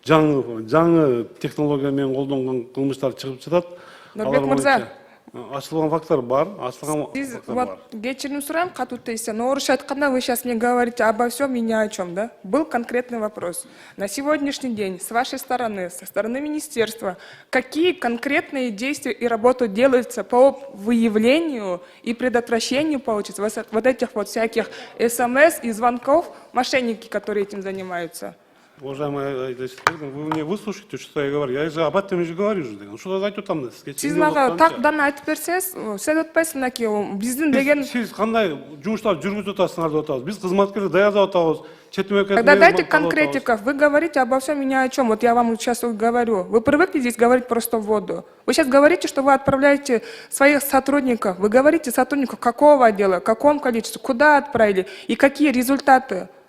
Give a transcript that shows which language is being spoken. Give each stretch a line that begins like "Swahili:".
Kyrgyz: жаңы технология менен колдонгон кылмыштар чыгып жатат. Нурбек мырза, ачылган фактор бар, ачылган сиз фактор вот бар. кечирим сурайм катуу тезисте, но орусча айтканда
Russian: вы сейчас мне говорите обо всем и ни о чем, да? Был конкретный вопрос. На сегодняшний день с вашей стороны, со стороны министерства, какие конкретные действия и работы делаются по выявлению и предотвращению, получится, вот этих вот всяких СМС и звонков, мошенники, которые этим занимаются? Уважаемый Айдачев, вы мне выслушайте, что я говорю. Я же об этом же говорю.
Kyrgyz: Что за айтып атам? Сиз мага так дана айтып берсеңиз, сен өтпөйсүң мынакей биздин деген. Сиз кандай жумуштар жүргүзүп атасыңар деп атабыз. Биз кызматкерлер даярдап атабыз. Чет мемлекет.
Russian: Тогда дайте конкретиков. Вы говорите обо всем и ни о чем. Вот я вам сейчас говорю. Вы привыкли здесь говорить просто в воду. Вы сейчас говорите, что вы отправляете своих сотрудников. Вы говорите сотрудников какого отдела, в каком количестве, куда отправили и какие результаты.